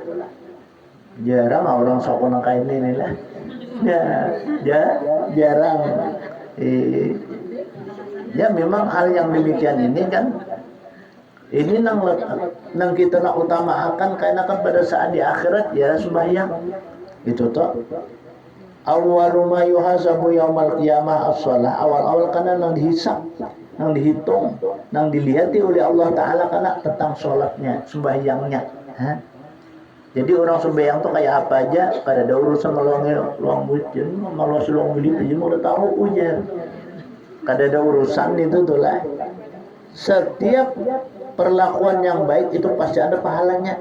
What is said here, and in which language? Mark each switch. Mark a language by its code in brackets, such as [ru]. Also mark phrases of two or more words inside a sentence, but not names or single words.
[bjn] Jarang orang sokong kain ini lah. Jarang. Ya memang hal yang demikian ini kan ini nang kita nak utamakan karena kan pada saat di akhirat ya sembahyang itu toh [ar] awwalu ma yuhasabu yaumal qiyamah as-shalah. [bjn] Awal-awal karena nang dihisab, nang dihitung, nang dilihati oleh Allah Ta'ala karena tentang sholatnya, sembahyangnya. Jadi orang sembahyang tuh kayak apa aja, kada ada urusan luang mulut, malah luang mulut aja mau udah tahu ujar. Kada ada urusan itu tuh lah. Setiap perlakuan yang baik itu pasti ada pahalanya.